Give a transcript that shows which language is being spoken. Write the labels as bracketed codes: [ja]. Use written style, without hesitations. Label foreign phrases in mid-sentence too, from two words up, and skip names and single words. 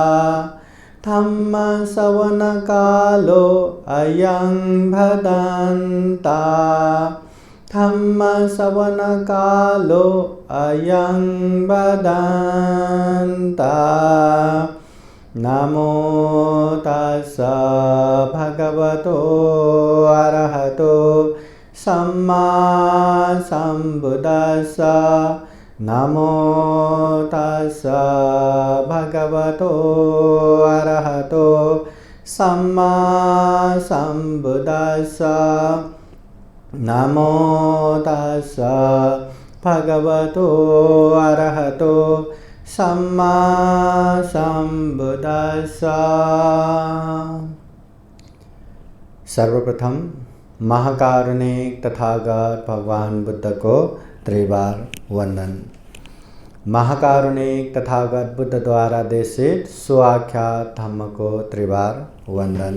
[pi] धम्मश्रवणकालो अयं भदन्ता। धम्मश्रवणकालो अयं भदन्ता। नमो तस्स भगवतो अरहतो सम्मा सम्बुद्दस्स। नमो तस्स भगवतो अरहतो सम्मा सम्बुद्दस्स। नमो तस्स भगवतो अरहतो सम्मा सम्बुद्दस्स। [hi] सर्वप्रथम महाकारुणिक तथागत भगवान बुद्ध को त्रिवार वंदन। महाकारुणिक तथागत बुद्ध द्वारा देशित सुआख्यात धम्म को त्रिवार वंदन।